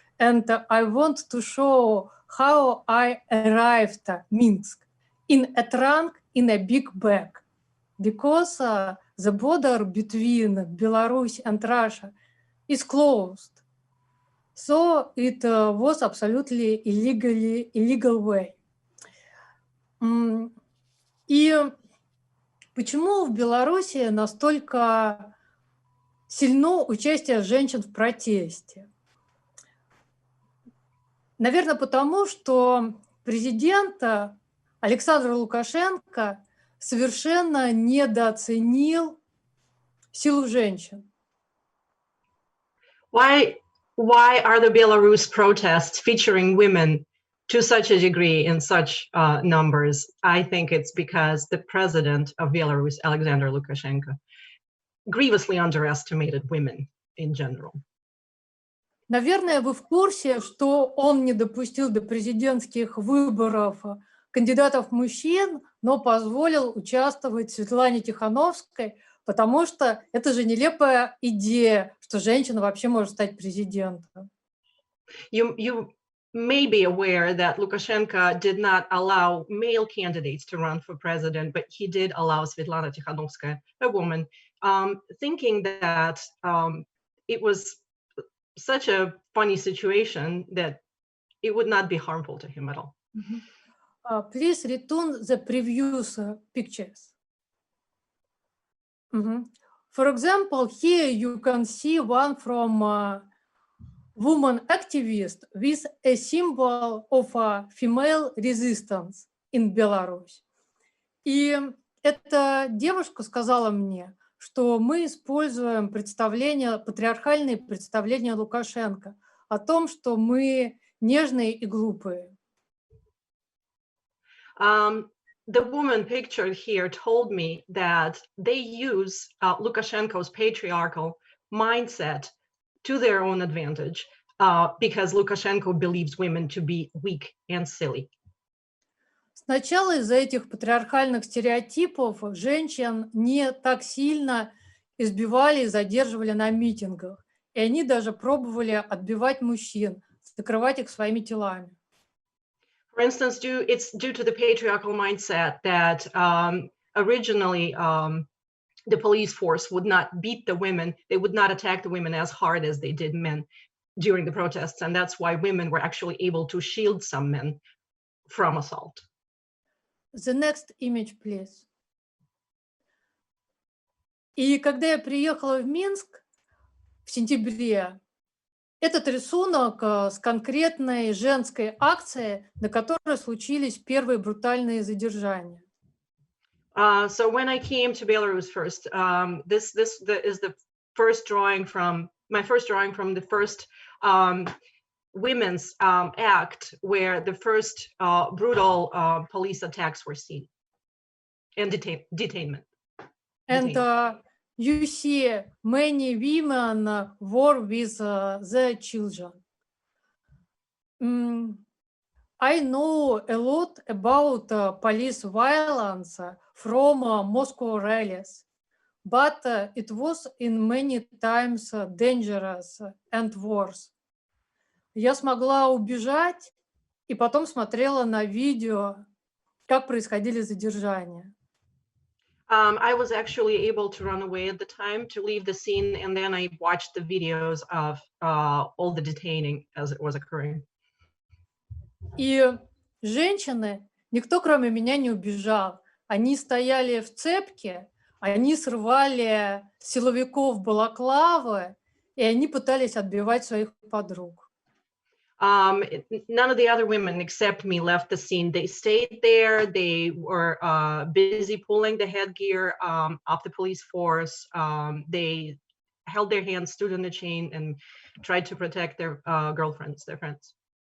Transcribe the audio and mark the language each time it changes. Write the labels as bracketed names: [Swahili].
[English] And I want to show how I arrived at Minsk in a trunk in a big bag, because the border between Belarus and Russia is closed. So it was absolutely illegal way. [Russian] И почему в Беларуси настолько сильно участие женщин в протесте? Наверное, потому что президент Александр Лукашенко совершенно недооценил силу женщин. [English] Why are the Belarus protests featuring women to such a degree in such numbers? I think it's because the president of Belarus, Alexander Lukashenko, grievously underestimated women in general. [Russian] Наверное, вы в курсе, что он не допустил до президентских выборов кандидатов мужчин, но позволил участвовать Светлане Тихановской, потому что это же нелепая идея, что женщина вообще может стать президентом. [English] You may be aware that Lukashenko did not allow male candidates to run for president, but he did allow Svetlana Tikhanovskaya, a woman, thinking that it was such a funny situation that it would not be harmful to him at all. Please return the previous pictures. For example, here you can see one from woman activist with a symbol of a female resistance in Belarus. [Russian] И эта девушка сказала мне, что мы используем патриархальные представления Лукашенко о том, что мы нежные и глупые. [English] The woman pictured here told me that they use Lukashenko's patriarchal mindset to their own advantage because Lukashenko believes women to be weak and silly. [Russian] Сначала из-за этих патриархальных стереотипов женщин не так сильно избивали и задерживали на митингах, и они даже пробовали отбивать мужчин, закрывать их своими телами. [English] For instance, it's due to the patriarchal mindset that originally the police force would not beat the women, they would not attack the women as hard as they did men during the protests, and that's why women were actually able to shield some men from assault. The next image, please. [Russian] И когда я приехала в Минск в сентябре, этот рисунок с конкретной женской акцией, на которой случились первые брутальные задержания. [English] So when I came to Belarus first, this is the first drawing from my first drawing from the first women's act where the first brutal police attacks were seen and detainment. And you see many women war with their children. I know a lot about police violence from Moscow rallies, but it was in many times dangerous and worse. [Russian] Я смогла убежать и потом смотрела на видео, как происходили задержания. [English] I was actually able to run away at the time to leave the scene, and then I watched the videos of all the detaining as it was occurring. [Russian] И женщины, никто кроме меня не убежал. Они стояли в цепке, они срывали силовиков балаклавы, и они пытались отбивать своих подруг. [English] None of the other women except me left the scene. They stayed there. They were busy pulling the headgear off the police force. They held their hands, stood on the chain, and tried to protect their girlfriends, their friends.